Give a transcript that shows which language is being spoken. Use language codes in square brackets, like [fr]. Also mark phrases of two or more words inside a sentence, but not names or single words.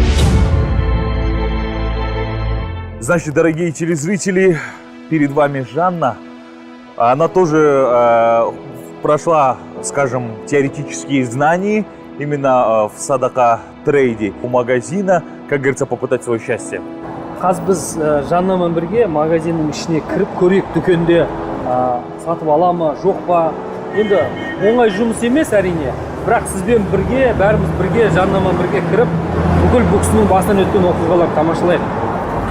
[ru] Значит, дорогие телезрители, перед вами Жанна. Она тоже прошла, скажем, теоретические знания именно в Садака Трейде у магазина, как говорится, попытать свое счастье. [kk] Қазір біз Жаннамен бірге магазиннің ішіне кіріп көрейік, дүкенде сатып ала ма, жоқ па. Енді оңай жұмыс емес әрине, бірақ сізбен бірге, бәріміз бірге, Жаннамен бірге кіріп, бүкіл бұл кісінің басынан өткен оқиғаларды тамашалайық.